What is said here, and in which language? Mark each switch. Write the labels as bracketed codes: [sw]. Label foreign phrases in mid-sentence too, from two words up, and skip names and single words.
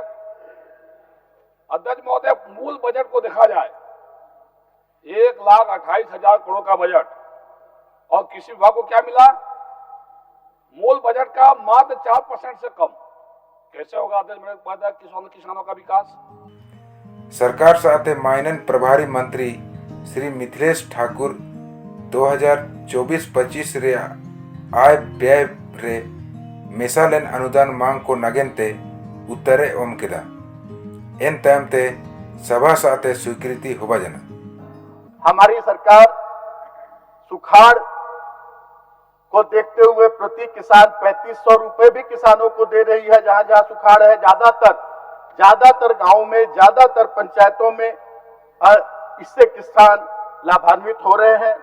[hi] अध्यक्ष महोदय, मूल बजट को देखा जाए 1,28,000 करोड़ का बजट और कृषि विभाग को क्या मिला? मूल बजट का मात्र 4% से कम। कैसे होगा अध्यक्ष किसानों का विकास? [sat] सरकार साथे माइनन प्रभारी मंत्री श्री मिथिलेश ठाकुर 2024-25 रे आय व्यय रे मेसालेन अनुदान मांग को नगेनते उत्तरे ओम किदा एन तमते सभा साथे स्वीकृति होबा जना। [hi] हमारी सरकार सुखाड़ को देखते हुए प्रति किसान 3500 रुपए भी किसानों को दे रही है। जहां जहां सुखाड़ है, ज्यादातर गांवों में, ज्यादातर पंचायतों में इससे किसान लाभान्वित हो रहे हैं।